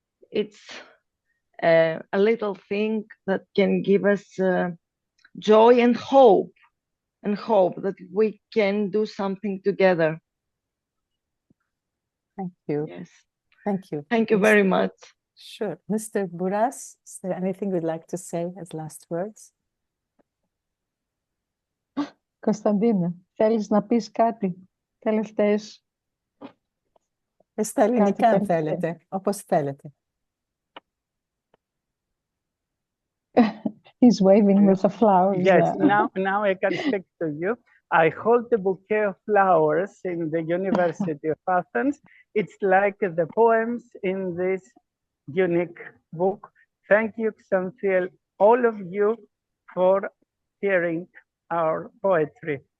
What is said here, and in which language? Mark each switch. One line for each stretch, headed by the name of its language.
English: It's a little thing that can give us joy and hope that we can do something together. Thank you. Yes. Thank you. Thank you very much. Sure. Mr. Bouras, is there anything you'd like to say as last words?
Greek: Κωνσταντίνε, θέλεις να πεις κάτι τελευταίες? Στα ελληνικά, αν θέλετε, όπως θέλετε.
English: He's waving with the flowers. Yes, now I can speak to you. I hold the bouquet of flowers in the University of Athens. It's like the poems in this unique book. Thank you, Xanthi, all of you, for hearing our poetry.